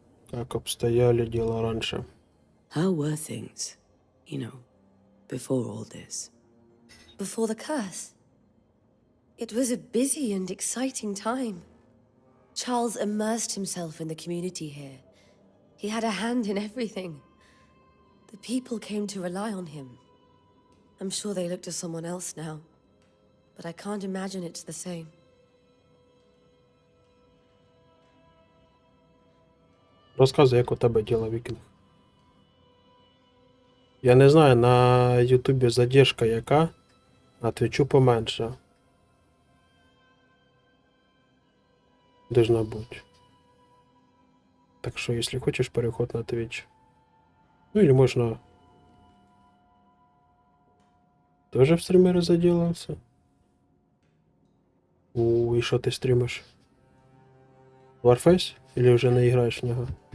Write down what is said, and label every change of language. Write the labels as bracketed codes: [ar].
[ru] Как обстояли дела раньше? [en] How were things, before all this? Before the curse, it was a busy and exciting time. Charles immersed himself in the community here. He had a hand in everything. The people came to rely on him. I'm sure they look to someone else now, but I can't imagine it's the same. [uk] Розказуй, як у тебе діло, Вікінг. [ru] Я не знаю, на Ютубі задержка яка, на Твічу поменше. [uk] Должна бути. Так що, якщо хочеш, переход на Твіч. [ru] Ну, или можна... Тоже в стримеры заделался? И что ты стримишь? Warface? Или уже не играешь в него?